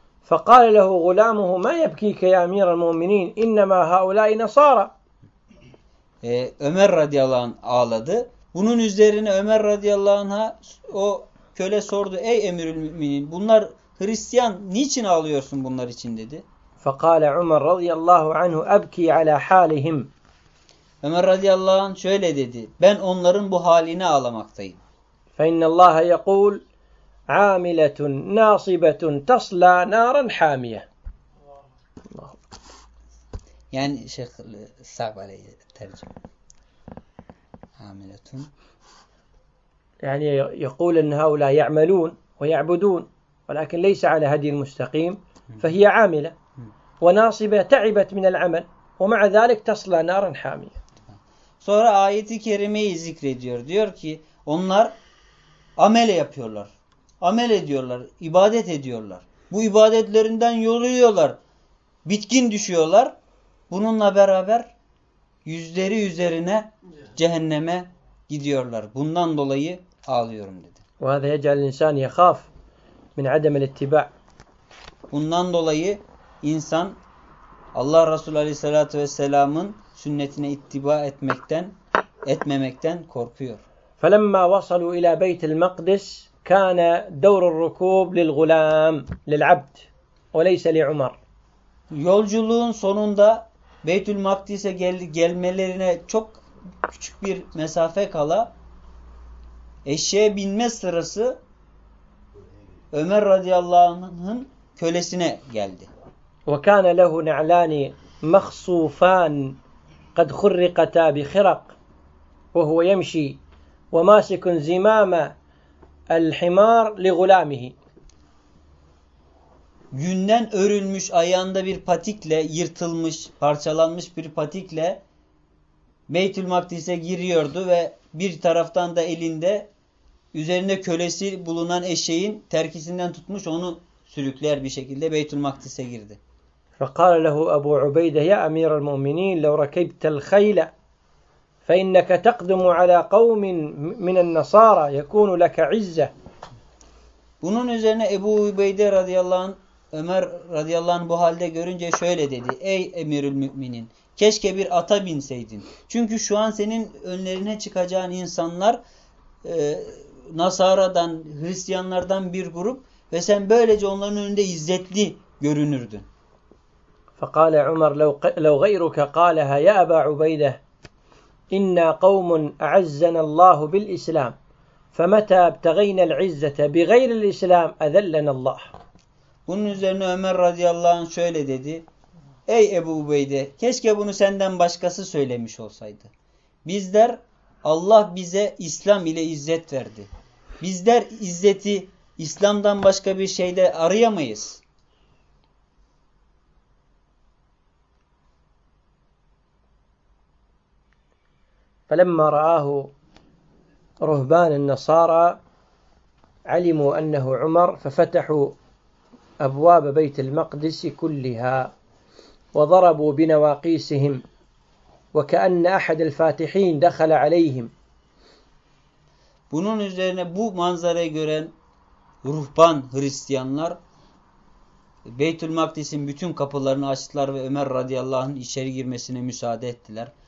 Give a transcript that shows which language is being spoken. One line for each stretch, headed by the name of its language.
Arabic: فَقَالَ لَهُ غُلَامُهُ مَا يَبْكِيكَ يَا اَمِيرَ الْمُؤْمِنِينَ اِنَّمَا هَؤُلَاءِ نَصَارَ
Turkish: Ömer radıyallahu anh ağladı. Bunun üzerine Ömer radıyallahu anh'a o köle sordu: ey emirül müminin, bunlar Hristiyan, niçin ağlıyorsun bunlar için dedi.
Arabic: فَقَالَ عُمَرْ رَضِيَ anhu اَبْكِي عَلَى حَالِهِمْ
Turkish: Ömer radıyallahu anh şöyle dedi: ben onların bu haline ağlamaktayım.
Arabic: فَاِنَّ اللّٰهَ يَقُولُ عاملة ناصبة تصلى نارا حامية. يعني شيخ صعب علي الترجمة. عاملة. يعني يقول أن هؤلاء يعملون ويعبدون ولكن ليس على هدي المستقيم فهي عاملة وناصبة تعبت من العمل ومع ذلك تصلى نارا حامية.
Turkish: Sonra ayeti kerimeyi zikrediyor. Diyor ki onlar amel yapıyorlar. Amel ediyorlar, ibadet ediyorlar. Bu ibadetlerinden yoruluyorlar, bitkin düşüyorlar. Bununla beraber yüzleri üzerine cehenneme gidiyorlar. Bundan dolayı ağlıyorum dedi.
Arabic: وهذا يجعل الإنسان يخاف من عدم الاتباع.
Turkish: Bundan dolayı insan Allah Resulü Aleyhisselatü Vesselam'ın sünnetine ittiba etmemekten korkuyor.
Arabic: فلما وصلوا إلى بيت المقدس كان دور الركوب للغلام للعبد وليس لعمر.
Turkish: Yolculuğun sonunda Beytül Makdis'e gelmelerine çok küçük bir mesafe kala eşeğe binme sırası Ömer radıyallahu anh'ın kölesine geldi.
Arabic: وكان له نعلان مخصوفان قد خرقتا بخرق وهو يمشي وماسك زمام الحمار لغلامه.
Turkish: Yünden örülmüş ayağında bir patikle, yırtılmış, parçalanmış bir patikle Beytül Makdis'e giriyordu ve bir taraftan da elinde üzerinde kölesi bulunan eşeğin terkisinden tutmuş onu sürükler bir şekilde Beytül Makdis'e girdi.
Arabic: فقال له أبو عبيدة يا أمير المؤمنين لو ركبت الخيل فإنك تقدم على قوم من النصارى يكون لك عزة.
Turkish: Bunun üzerine Ebu Ubeyde radıyallahu anh, Ömer radıyallahu anh bu halde görünce şöyle dedi. Ey emirül müminin, keşke bir ata binseydin. Çünkü şu an senin önlerine çıkacağın insanlar Nasara'dan, Hristiyanlardan bir grup ve sen böylece onların önünde izzetli görünürdün.
Arabic: فقال عمر لو غيرك قالها يا أبا عبيدة إنا قوم أعزنا الله بالإسلام فمتى ابتغينا العزة بغير الإسلام أذلنا الله.
Turkish: Bunun üzerine Ömer radıyallahu anh şöyle dedi. Ey Ebu Ubeyde, keşke bunu senden başkası söylemiş olsaydı. Bizler Allah bize İslam ile izzet verdi. Bizler izzeti İslam'dan başka bir şeyde arayamayız.
Arabic: فلما رآه رهبان النصارى علموا أنه عمر ففتحوا أبواب بيت المقدس كلها وضربوا بنواقيسهم وكأن أحد الفاتحين دخل عليهم.
Turkish: Bunun üzerine bu manzarayı gören ruhban Hristiyanlar Beytül Makdis'in bütün kapılarını açtılar ve Ömer radıyallahu anh'ın içeri girmesine müsaade ettiler.